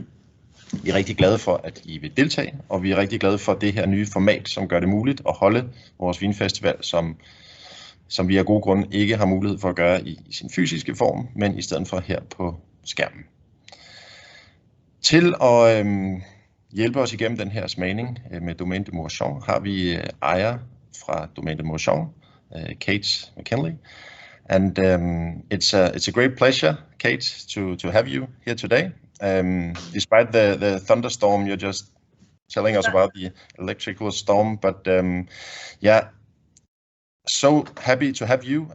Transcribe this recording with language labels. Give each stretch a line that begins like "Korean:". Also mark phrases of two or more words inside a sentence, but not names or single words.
Danish: Vi er rigtig glade for, at I vil deltage, og vi er rigtig glade for det her nye format, som gør det muligt at holde vores vinfestival, som vi af gode grunde ikke har mulighed for at gøre i sin fysiske form, men i stedet for her på skærmen. Til at hjælpe os igennem den her smagning med Domaine de Mourchon har vi ejer fra Domaine de Mourchon, Kate McKinlay.
English: And it's a great pleasure, Kate, to have you here today. Despite the thunderstorm, you're just telling us about the electrical storm, but yeah, so happy to have you.